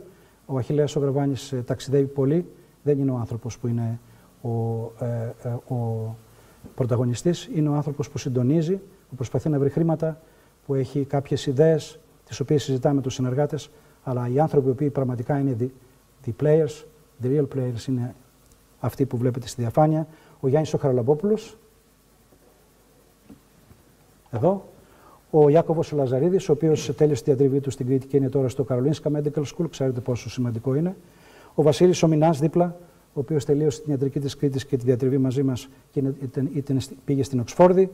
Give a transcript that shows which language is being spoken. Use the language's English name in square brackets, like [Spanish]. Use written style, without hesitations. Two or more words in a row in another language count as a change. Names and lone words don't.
[Greek] Ο Αχιλλέας ο Γραβάνης ταξιδεύει πολύ. Δεν είναι ο άνθρωπος που είναι ο πρωταγωνιστής. Είναι ο άνθρωπος που συντονίζει, που προσπαθεί να βρει χρήματα, που έχει κάποιες ιδέες, τις οποίες συζητάμε με τους συνεργάτες. Αλλά οι άνθρωποι που πραγματικά είναι [English] the players, the real players, [Greek] είναι αυτοί που βλέπετε στη διαφάνεια. Ο Γιάννης ο Χαραλαμπόπουλος, εδώ. Ο Ιάκωβος Λαζαρίδης, ο οποίος τέλειωσε τη διατριβή του στην Κρήτη και είναι τώρα στο Καρολίνσκα Medical School, ξέρετε πόσο σημαντικό είναι. Ο Βασίλης Ομινάς δίπλα, ο οποίος τελείωσε την ιατρική της Κρήτης και τη διατριβή μαζί μας και πήγε στην Οξφόρδη.